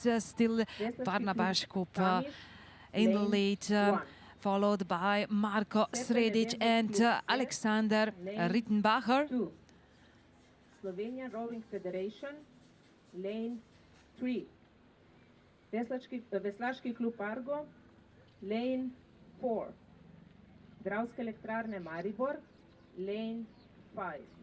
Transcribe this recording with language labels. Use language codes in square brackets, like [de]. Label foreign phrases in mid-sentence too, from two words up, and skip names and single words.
[en] Still Barnabas Kup in the lead, followed by Marko Sredic and Alexander Rittenbacher. Slovenia Rowing Federation, lane 3. Veslaški klub Argo, lane 4. Dravske elektrarne Maribor, lane 5.